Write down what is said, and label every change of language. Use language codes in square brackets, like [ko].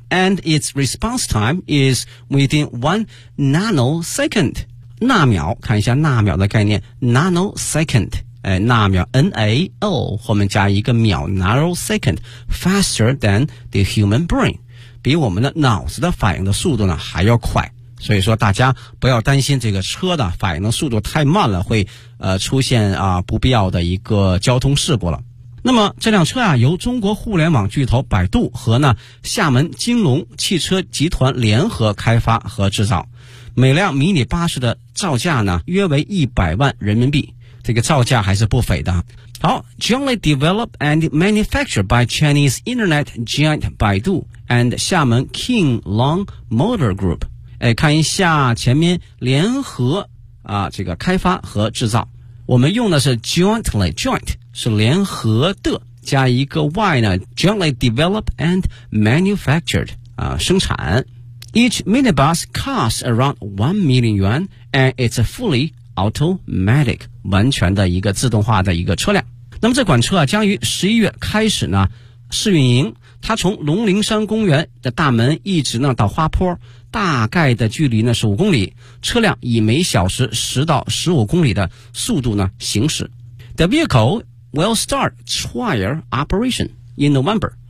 [en] And its response time is within 1 nanosecond， [zh] 纳秒，看一下纳秒的概念 nanosecond，纳秒 NAO 后面加一个秒 [en] nanosecond faster than the human brain， [zh] 比我们的脑子的反应的速度呢还要快，所以说大家不要担心这个车的反应的速度太慢了会出现啊不必要的一个交通事故了。那么这辆车啊由中国互联网巨头百度和呢厦门金龙汽车集团联合开发和制造，每辆迷你巴士的造价呢约为100万人民币，这个造价还是不菲的。 [en] 好 ，jointly developed and manufactured by Chinese internet giant 百度 and 厦门 King Long Motor Group。 [zh] 哎，看一下前面联合啊，这个开发和制造，我们用的是 jointly，joint 是联合的，加一个 y 呢 ， [en] jointly developed and manufactured [zh] 啊，生产。 [en] Each minibus costs around 1 million yuan and it's a fully automatic。 [zh] 完全的一个自动化的一个车辆。那么这款车啊将于11月开始呢试运营，它从龙陵山公园的大门一直呢到花坡，大概的距离呢是5公里，车辆以每小时10到15公里的速度呢行驶。 [en] The vehicle will start trial operation in November。